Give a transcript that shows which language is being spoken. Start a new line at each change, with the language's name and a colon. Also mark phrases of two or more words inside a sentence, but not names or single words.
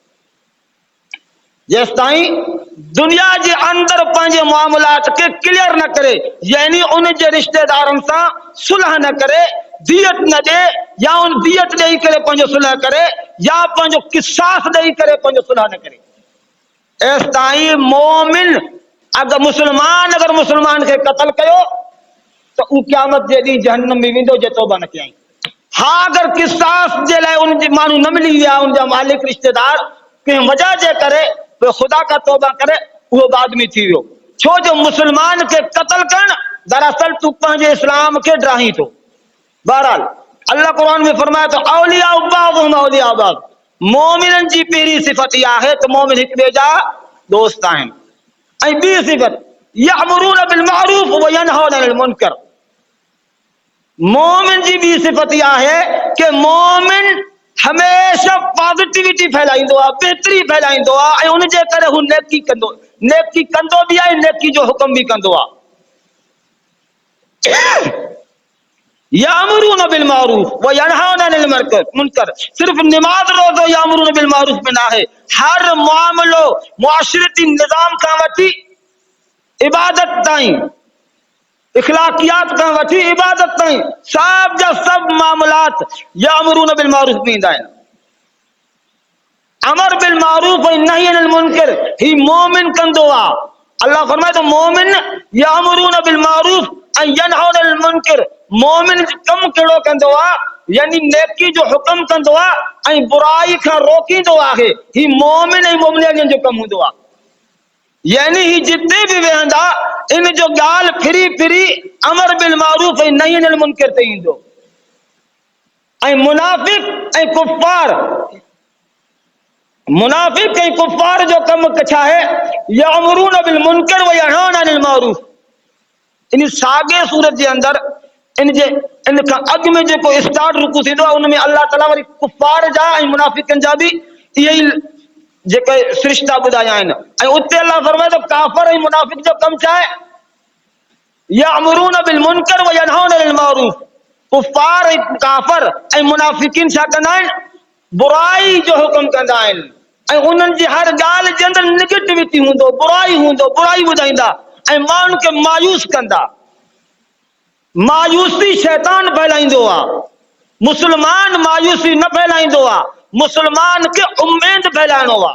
Sindhi: जेसि ताईं दुनिया जे अंदर पंहिंजे मामलात खे क्लियर न करे, यानी उन जे रिश्तेदारनि सां सुलह न करे, दियत न ॾे, या उन दियत ॾेई करे पंहिंजो सुलह करे, या पंहिंजो किसास ॾेई करे पंहिंजो सुलह न करे। एसि ताईं मोमिन अगर मुसलमान खे कत्ल कयो तो उ क़यामत जे ॾींहुं जहन्नम में वेंदो जे तौबा न कयई। हाँ, अगर किसास जे लाइ उन जे माण्हू न मिली विया, उन जा मालिक रिश्तेदार कंहिं वजह जे करे तो खुदा का तौबा करे, वो बाद में थी वियो। छो जो मुसलमान के कत्ल करण दरअसल तू पंहिंजे इस्लाम के ड्राही थो। बहरहाल अल्लाह कुरान में फरमाए तो
Arabic: أولياء بعضهم أولياء بعض,
Sindhi: मोमिनन जी पहिरीं सिफ़त इहा आहे त मोमिन हिक ॿिए जा दोस्त आहिनि। ऐं ॿी सिफ़त
Arabic: يأمرون بالمعروف وينهون عن المنكر,
Sindhi: मोमिन जी ॿी सिफ़त इहा आहे कि मोमिन हमेशा पॉजिटिविटी फैलाईंदो आहे, बेहतरी फैलाईंदो आहे, ऐं उन जे करे हू नेकी कंदो बि आहे, नेकी जो हुक्म बि कंदो आहे।
Arabic: يأمرون بالمعروف وينهون عن المنكر,
Sindhi: सिर्फ नमाज रोज़ो
Arabic: يأمرون بالمعروف
Sindhi: में ना है, हर मामलो मुआशरती निज़ाम खां वठी इबादत ताईं, इखलाकियात खां वठी इबादत ताईं सब जा सब मामलात
Arabic: يأمرون بالمعروف
Sindhi: में ईंदा आहिनि।
Arabic: أمر بالمعروف
Sindhi: ऐं
Arabic: نهي عن المنكر
Sindhi: ही मोमिन कंदो आहे। अल्लाह फरमाए तो मोमिन
Arabic: يأمرون بالمعروف
Sindhi: ऐं
Arabic: ينهون عن المنكر,
Sindhi: मोमिन कम कहिड़ो कंदो आहे, यानी नेकी जो हुक्म कंदो आहे ऐं बुराई खां रोकींदो आहे। ही मोमिन ऐं मोमिनियन जो कम हूंदो आहे। यानी ही जिते भी वेंदा इन जो गाल फिरी फिरी
Arabic: أمر بالمعروف
Sindhi: ऐं
Arabic: نهي عن المنكر
Sindhi: ते ईंदो। ऐं मुनाफिक ऐं कुफ़ार जो कम छा है,
Arabic: يأمرون بالمنكر وينهون عن المعروف.
Sindhi: इन साॻे सूरत जे अंदर इन खां अॻु में जेको स्टार्ट रुकू थींदो आहे, उन में अल्लाह ताला वरी कुफ़ार जा ऐं मुनाफिकनि जा बि इहे ई जेके सिरिश्ता ॿुधाया आहिनि। ऐं उते अल्लाह फरमाए तो काफ़िर ऐं मुनाफिक जो कम छा आहे,
Arabic: يأمرون بالمنكر وينهون عن المعروف.
Sindhi: कुफ़ार ऐं काफ़िर ऐं मुनाफिकीन छा कंदा आहिनि, बुराई जो हुक्म कंदा आहिनि, ऐं उन्हनि जी हर ॻाल्हि जे अंदरि निगेटिविटी हूंदो, बुराई ॿुधाईंदा ऐं माण्हुनि खे मायूस कंदा। मायूसी शैतान फैलाईंदो आहे, मुसलमान मायूसी न फैलाईंदो आहे, मुसलमान खे उम्मीद फैलाइणो आहे।